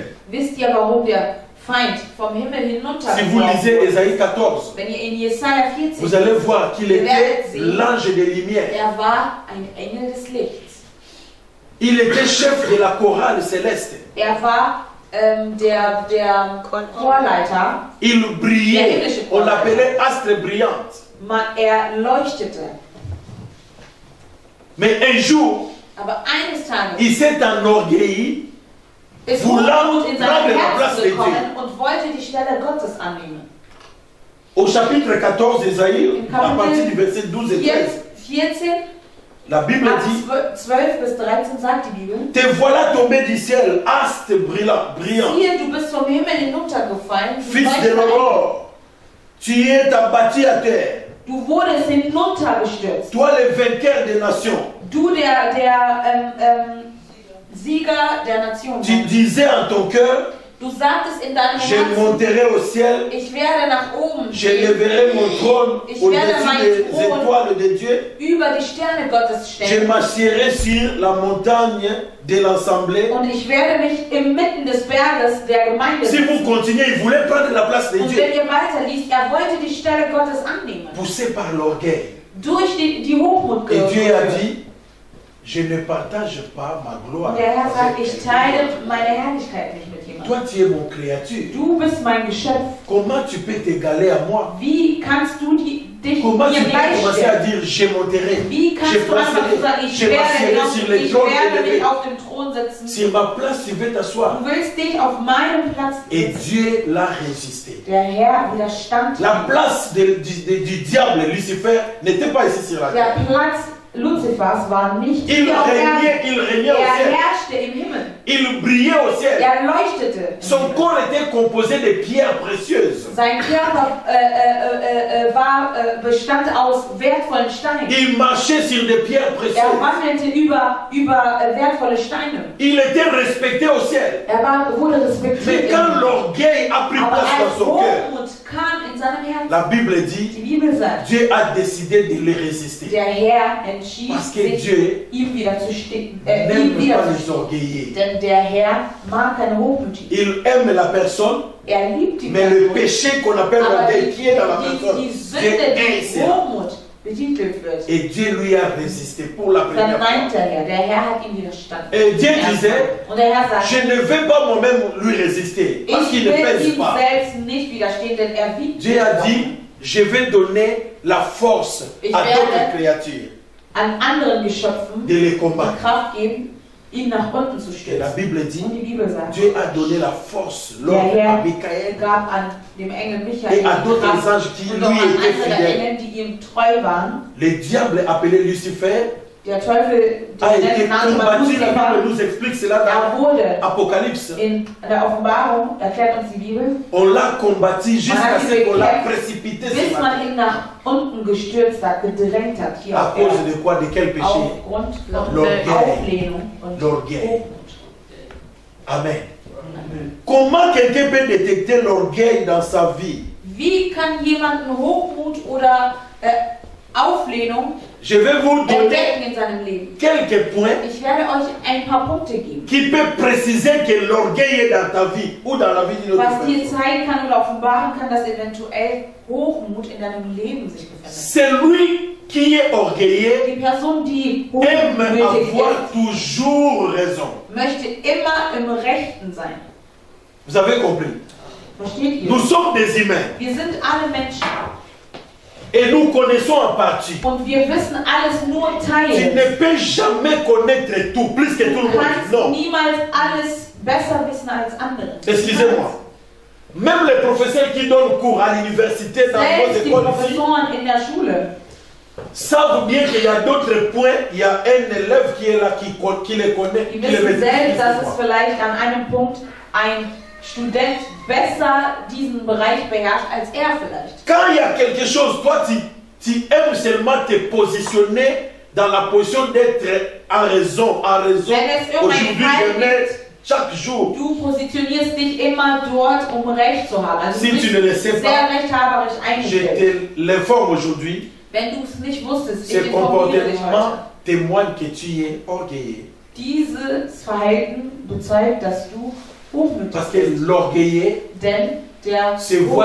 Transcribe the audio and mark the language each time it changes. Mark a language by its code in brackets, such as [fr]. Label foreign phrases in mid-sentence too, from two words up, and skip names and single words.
[de] Wisst ihr, warum der Feind vom Himmel [fr] Si [de] hinuntergeworfen [fr] vous lisez [de] wurde? [fr] Ésaïe 14, [de] Wenn ihr in Jesaja 14 [fr] vous allez voir qu'il était l'ange des lumières. [de] er war ein Engel des Lichts. [fr] Il était chef de la chorale céleste. [de] Er war der Chorleiter. [fr] Il brillait. On l'appelait astre brillante. [de] Er leuchtete. [fr] Mais un jour, [de] Aber eines Tages [fr] il s'est enorgueilli, [de] ist [fr] voulant [de] Hochmut in sein [fr] prendre la [de] Herz [fr] place de Dieu. [de] gekommen und wollte die Stelle Gottes annehmen. [fr] Au chapitre 14 d'Ésaïe, à partir du verset 12 et 13, 14, la Bible [de] ab [fr] dit: [de] 12 bis 13 sagt die Bibel, [fr] te voilà tombé du ciel, astre brillant. [de] siehe, du bist vom Himmel hinuntergefallen, du [fr] Fils de [de] leuchtest ein- [fr] l'aurore, tu es abattu à terre. [de] du wurdest hinuntergestürzt. [fr] Toi, le vainqueur des nations, [de] Du, der Sieger der Nation. [fr] tu disais en ton cœur: [de] Du sagtest in deinem [fr] je [de] Herzen, [fr] monterai au ciel, [de] ich werde nach oben [fr] je [de] gehen, [fr] lèverai mon trône [de] Ich [fr] au-dessus [de] werde meinen [fr] des [de] Thron [fr] étoiles de Dieu. [de] über die Sterne Gottes [fr] Je [de] stellen. [fr] m'assierai sur la montagne de l'assemblée. [de] Und ich werde mich inmitten des Berges der Gemeinde [fr] Si vous [de] setzen. [fr] continuez, il voulait prendre la place de [de] Und [fr] Dieu. [de] wenn ihr weiterliest, er wollte die Stelle Gottes annehmen. [fr] Poussé par l'orgueil. [de] Durch die Hochmut [fr] Et Dieu a [de] geführt. [fr] dit: je ne partage pas ma gloire [de] Und der Herr sagt, [fr] avec [de] ich [fr] quelqu'un [de] teile [fr] d'autre. [de] meine Herrlichkeit nicht mit jemandem. [fr] toi tu es mon créature. [de] Du bist mein Geschöpf. [fr] Comment tu peux t'égaler à moi? [de] Wie kannst du dich [fr] Comment tu [de] mir [fr] peux commencer à [de] gleichstellen? [fr] dire je monterai, [de] Wie kannst [fr] je [de] du einfach so sagen, ich [fr] m'assierai sur les trônes [de] werde [fr] élevés. [de] mich auf dem Thron setzen. [fr] Sur ma place tu veux t'asseoir. [de] Du willst dich auf meinem Platz [fr] Et [de] setzen. [fr] Dieu l'a résisté. [de] Der Herr widerstand. [fr] La place du diable, Lucifer, n'était pas ici sur la terre. [de] Der Platz Luzifers war nicht [fr] Il [de] hier auf Erden. [fr] régnait au [de] Er [fr] ciel. [de] herrschte im Himmel. [fr] Il brillait au ciel. [de] Er leuchtete. im [fr] Son [de] Himmel. [fr] corps était composé de pierres précieuses. [de] Sein Körper bestand aus wertvollen Steinen. [fr] Il marchait sur des pierres [de] Er [fr] précieuses. [de] wandelte über wertvolle Steine. [fr] Il était respecté au ciel. [de] Wurde [fr] Mais [de] respektiert. [fr] quand l'orgueil a pris [de] Aber [fr] place [de] als [fr] dans son cœur, [de] Hochmut kam in seinem Herzen. [fr] la Bible dit, [de] Die Bibel sagt, [fr] Dieu a décidé de les résister. [de] der Herr entschied [fr] Parce que [de] sich, [fr] Dieu [de] ihm widerzustehen. [fr] n'aime pas les orgueillés. [de] Denn der Herr mag keine Hochmütigen. [fr] Il aime la personne, [de] Er liebt die [fr] mais le [de] Person. [fr] péché qu'on appelle [de] Aber [fr] l'orgueil qui est dans la [de] die [fr] personne, [de] Sünde, [fr] Dieu [de] die [fr] haït cela. [de] Hochmut betitelt wird, [fr] Et Dieu lui a résisté pour la première [de] verneint [fr] fois. [de] der Herr. Der Herr hat ihm widerstanden. [fr] Et Dieu disait, [de] Und der Herr sagt, [fr] je ne vais pas moi-même lui résister, parce [de] ich [fr] qu'il ne [de] will [fr] pèse [de] ihm [fr] pas. [de] selbst nicht widerstehen, denn er wiegt [fr] Dieu a dit, je vais donner la force [de] Ich [fr] à [de] werde [fr] d'autres créatures [de] an anderen Geschöpfen [fr] de les [de] die [fr] combattre. [de] Kraft geben, ihn nach unten zu [fr] Et la [de] stürzen. [fr] Bible dit, [de] Und die Bibel sagt, [fr] Dieu a donné la force, [de] der [fr] l'ordre [de] Herr [fr] à Michael [de] gab an dem Engel Michael [fr] et à d'autres [de] Kraft [fr] anges qui [de] und noch [fr] lui [de] an [fr] étaient [de] andere [fr] fidèles. [de] Engel, die ihm treu waren. [fr] Le diable appelé Lucifer [de] Der Teufel, [fr] a [de] der [fr] été [de] nannte man [fr] combattu, la [de] Lucifer, [fr] Bible nous explique cela [de] er wurde [fr] dans Apocalypse. [de] in der Offenbarung, erklärt uns die Bibel, [fr] On l'a combattu jusqu'à ce qu'on l'a précipité [de] bis [fr] sur la [de] man [fr] terre. [de] ihn nach unten gestürzt hat, gedrängt hat hier [fr] À [de] auf [fr] cause [de] Erden. [fr] de quoi? De quel péché? [de] Aufgrund von [fr] L'orgueil. [de] Auflehnung und [fr] L'orgueil. [de] Hochmut. [fr] Amen. Comment quelqu'un peut détecter l'orgueil dans sa vie? [de] Wie kann jemanden Hochmut oder Auflehnung [fr] Je vais vous donner [de] entdecken in seinem Leben? [fr] quelques points [de] Ich werde euch ein paar Punkte geben, [fr] qui peuvent préciser que l'orgueil est dans ta vie ou dans la vie d'une autre [de] was dir [fr] personne. [de] zeigen kann oder offenbaren kann, dass eventuell Hochmut in deinem Leben sich befindet. [fr] Celui qui est orgueilleux [de] Die Person, die [fr] aime [de] hochmütig [fr] avoir [de] ist, [fr] toujours raison. [de] möchte immer im Rechten sein. [fr] Vous avez compris? [de] Versteht ihr? [fr] Nous sommes des humains [de] Wir sind alle Menschen [fr] et nous connaissons en partie. [de] und wir wissen alles nur [fr] Tu [de] teilen. [fr] ne peux jamais connaître tout, plus que tout le [de] Du [fr] monde. [de] kannst [fr] Non. [de] niemals alles besser wissen als andere. [fr] Excusez-moi. Même les professeurs qui donnent cours à l'université dans nos [de] Selbst die [fr] écoles ici [de] Professoren in der Schule [fr] savent bien qu'il y a d'autres points. Il y a un élève qui est là, qui les connaît, [de] Die [fr] qui les [de] wissen [fr] maîtrise [de] selbst, [fr] plus [de] dass [fr] que [de] es [fr] moi. [de] vielleicht an einem Punkt ein Student besser diesen Bereich beherrscht als er vielleicht. [fr] Quand il y a quelque chose, toi tu aimes seulement te positionner dans la position d'être en raison, [de] Wenn es irgendeinen [fr] aujourd'hui, [de] Fall [fr] demain, [de] gibt, [fr] chaque jour. [de] du positionierst dich immer dort, um Recht zu haben. Also [fr] Si [de] du [fr] tu [de] bist [fr] ne le sais [de] sehr [fr] pas, [de] rechthaberisch [fr] Je [de] eingestellt. [fr] te l'informe aujourd'hui, [de] Wenn du es nicht wusstest, [fr] ce [de] ich informiere dich [fr] comportement [de] heute. [fr] témoigne que tu es orgueilleux. [de] Dieses Verhalten bezeugt, dass du hochmütig [fr] Parce que [de] bist. [fr] l'orgueilleux [de] Denn der [fr] se voit